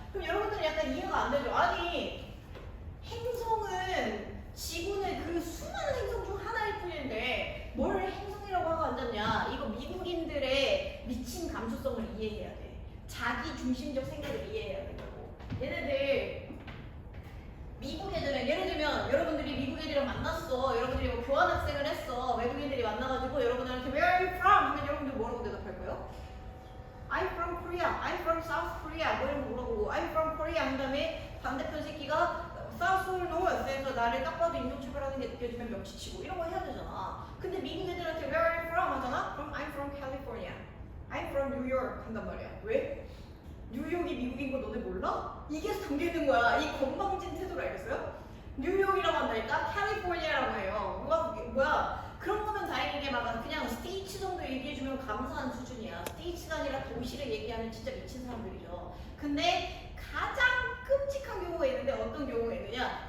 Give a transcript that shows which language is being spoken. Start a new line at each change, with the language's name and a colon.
Korean: 그럼 여러분들은 약간 이해가 안 되죠? 아니 행성은 지구는 그 수많은 행성 중 하나일 뿐인데 뭘 행성이라고 하고 앉았냐. 이거 미국인들의 미친 감수성을 이해해야 돼. 자기 중심적 생각을 이해해야 된다고. 얘네들 미국 애들은 예를 들면 여러분들이 미국 애들이랑 만났어. 여러분들이 뭐 교환학생을 했어. 외국인들이 만나가지고 여러분들한테
English: Where are you from?
Korean: 하면 여러분들 뭐라고 대답할 거예요?
English: I'm from Korea. I'm from South Korea.
Korean: 뭐 이런 거 물어보고
English: I'm from Korea
Korean: 한 다음에 반대편 새끼가
English: South or North
Korean: 에서 나를 딱 봐도 인종차별하는 게 느껴지면 명치치고 이런 거 해야 되잖아. 근데 미국 애들한테
English: Where are you from?
Korean: 하잖아? 그럼
English: I'm from California. I'm from New York
Korean: 한단 말이야. 왜? 뉴욕이 미국인 거 너네 몰라? 이게 담겨있는 거야. 이 건방진 태도를 알겠어요? 뉴욕이라고 한다니까? 캘리포니아라고 해요. 뭐야? 그런 거면 다행이게 막 그냥 스테이츠 정도 얘기해주면 감사한 수준이야. 스테이츠가 아니라 도시를 얘기하면 진짜 미친 사람들이죠. 근데 가장 끔찍한 경우가 있는데 어떤 경우가 있느냐?